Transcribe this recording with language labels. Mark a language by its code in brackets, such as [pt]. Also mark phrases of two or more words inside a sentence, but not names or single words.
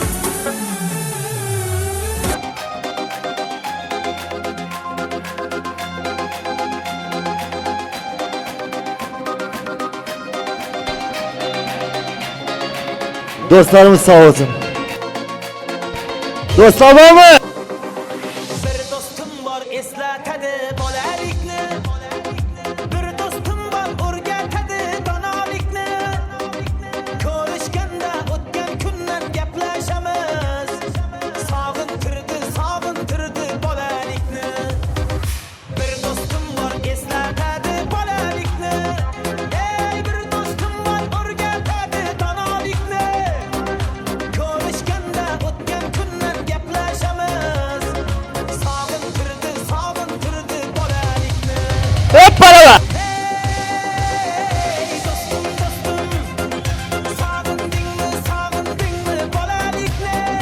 [tr] Dostlarımız sağ olsun. Dostlar var mı? [uz] Bir dostum var eslatadi bolalikni. Bir dostum var o'rgatadi donolikni. Ko'rishganda o'tgan kundan gaplashamiz. Sog'intirdi bolalikni. Bir dostum var eslatadi bolalikni. Ey bir dostum var o'rgatadi donolikni. Ko'rishganda o'tgan kundan gaplashamiz. Sog'intirdi bolalikni. [tr] Hep beraber. [uz] Ey dostum dostum, sog'indingmi bolalikni.